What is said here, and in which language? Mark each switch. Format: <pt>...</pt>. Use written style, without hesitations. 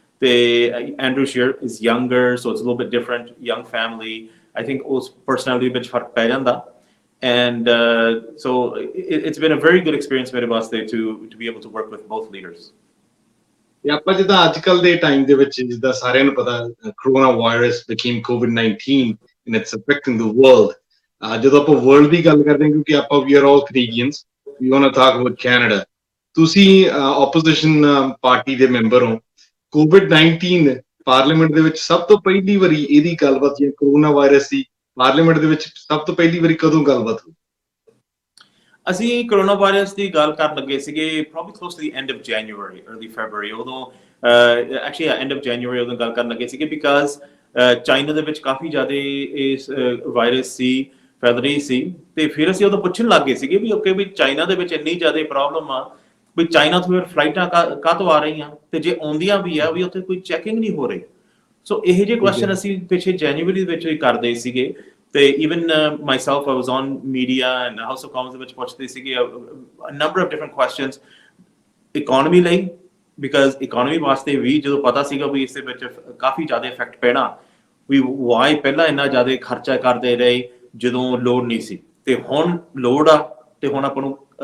<en>ਤੇ Andrew Scheer is younger, so it's a little bit different, young family, I think</en> <pa>ਉਸ personality ਵਿੱਚ ਫਰਕ ਪੈ ਜਾਂਦਾ।</pa> <en>And so it's been a very good experience</en> <pa>ਮੇਰੇ ਵਾਸਤੇ</pa> <en>to be able to work with both leaders।</en> <pa>ਤੇ ਆਪਾਂ ਜਿੱਦਾਂ ਅੱਜ ਕੱਲ ਦੇ ਟਾਈਮ ਦੇ ਵਿੱਚ ਜਿੱਦਾਂ ਸਾਰਿਆਂ ਨੂੰ ਪਤਾ corona virus</pa> <en>became COVID-19 and it's affecting the world।</en> <pa>ਜਦੋਂ ਆਪਾਂ ਵਰਲਡ ਦੀ ਗੱਲ ਕਰਦੇ ਹਾਂ, ਕਿਉਂਕਿ ਆਪਾਂ</pa> <en>we are all Canadians, we want to talk about Canada।</en> <pa>ਤੁਸੀਂ ਆਪੋਜੀਸ਼ਨ ਪਾਰਟੀ ਦੇ ਮੈਂਬਰ ਹੋ, COVID-19 ਪਾਰਲੀਮੈਂਟ ਦੇ ਵਿੱਚ ਸਭ ਤੋਂ ਪਹਿਲੀ ਵਾਰੀ ਇਹਦੀ ਗੱਲਬਾਤ ਜਾਂ ਕਰੋਨਾ ਵਾਇਰਸ ਦੀ ਪਾਰਲੀਮੈਂਟ ਦੇ ਵਿੱਚ ਸਭ ਤੋਂ ਪਹਿਲੀ ਵਾਰੀ ਕਦੋਂ ਗੱਲਬਾਤ ਹੋਈ? ਅਸੀਂ ਕਰੋਨਾ ਵਾਇਰਸ ਦੀ ਗੱਲ ਕਰਨ ਲੱਗੇ ਸੀਗੇ</pa> <en>probably close to the end of January, early February,</en> <pa>ਉਦੋਂ actually end of January ਉਦੋਂ ਗੱਲ ਕਰਨ ਲੱਗੇ ਸੀਗੇ, ਬਿਕਾਜ਼ ਚਾਈਨਾ ਦੇ ਵਿੱਚ ਕਾਫੀ ਜ਼ਿਆਦਾ ਇਸ ਵਾਇਰਸ ਸੀ, ਫੈਲ ਰਹੀ ਸੀ, ਤੇ ਫਿਰ ਅਸੀਂ ਉਦੋਂ ਪੁੱਛਣ ਲੱਗ ਗਏ ਸੀਗੇ ਵੀ ਓਕੇ ਵੀ ਚਾਈਨਾ ਦੇ ਵਿੱਚ ਇੰਨੀ ਜ਼ਿਆਦਾ ਪ੍ਰੋਬਲਮ ਆ ਵੀ ਚਾਈਨਾ ਤੋਂ ਫਿਰ ਫਲਾਈਟਾਂ ਕਾਹਤੋਂ ਆ ਰਹੀਆਂ, ਤੇ ਜੇ ਆਉਂਦੀਆਂ ਵੀ ਆ ਵੀ ਉੱਥੇ ਕੋਈ ਚੈਕਿੰਗ ਨਹੀਂ ਹੋ ਰਹੀ। ਸੋ ਇਹੋ ਜਿਹੇ ਕੁਐਸਚਨ ਅਸੀਂ ਪਿਛੇ ਜਨਵਰੀ ਦੇ ਵਿੱਚ ਵੀ ਕਰਦੇ ਸੀਗੇ, ਤੇ</pa> <en>even myself, I was on media and House of Commons</en> <pa>ਦੇ ਵਿੱਚ ਪੁੱਛਦੇ ਸੀਗੇ</pa> <en>a number of different questions</en> <pa>economy ਲਈ, ਬਿਕਾਜ਼ ਇਕਨੋਮੀ ਵਾਸਤੇ ਵੀ ਜਦੋਂ ਪਤਾ ਸੀਗਾ ਵੀ ਇਸ ਦੇ ਵਿੱਚ ਕਾਫੀ ਜ਼ਿਆਦਾ ਇਫੈਕਟ ਪੈਣਾ, ਵੀ ਵਾਈ ਪਹਿਲਾਂ ਇੰਨਾ ਜ਼ਿਆਦਾ ਖਰਚਾ ਕਰਦੇ ਰਹੇ ਜਦੋਂ ਲੋੜ ਨਹੀਂ ਸੀ, ਤੇ ਹੁਣ ਲੋੜ ਆ ਤੇ ਹੁਣ ਆਪਾਂ ਨੂੰ</pa>